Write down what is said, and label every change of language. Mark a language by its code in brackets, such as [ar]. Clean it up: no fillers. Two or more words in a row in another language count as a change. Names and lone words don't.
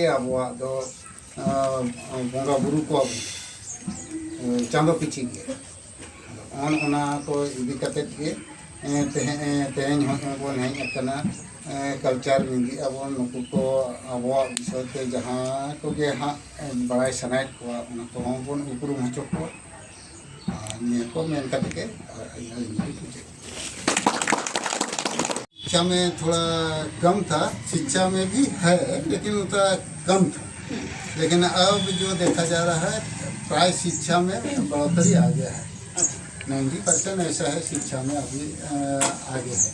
[sat] ᱟᱵᱚᱣᱟᱜ ᱫᱚ ᱵᱚᱸᱜᱟᱼᱵᱩᱨᱩ ᱠᱚ ᱪᱟᱸᱫᱳ ᱯᱤᱪᱷᱤ ᱜᱮ ᱚᱱᱟ ᱠᱚ ᱤᱫᱤ ᱠᱟᱛᱮᱫ ᱜᱮ ᱛᱮᱦᱮᱧ ᱵᱚᱱ ᱦᱮᱡ ᱟᱠᱟᱱᱟ ᱠᱟᱞᱪᱟᱨ ᱢᱤᱫ ᱟᱵᱚᱱ ᱱᱩᱠᱩ ᱠᱚ ᱟᱵᱚᱣᱟᱜ ᱵᱤᱥᱚᱭ ᱛᱮ ᱡᱟᱦᱟᱸ ᱠᱚᱜᱮ ᱦᱟᱸᱜ ᱵᱟᱲᱟᱭ ᱥᱟᱱᱟᱭᱮᱫ ᱠᱚᱣᱟ ᱚᱱᱟ ᱠᱚᱦᱚᱸ ᱵᱚᱱ ᱩᱯᱨᱩᱢ ᱦᱚᱪᱚ ᱠᱚᱣᱟ निये को मेन करके के [hi] शिक्षा में थोड़ा कम था शिक्षा में भी है लेकिन उतना कम था लेकिन अब जो देखा जा रहा है प्राय शिक्षा में बढ़ोतरी आ गया है 90% ऐसा है शिक्षा में अभी आगे है।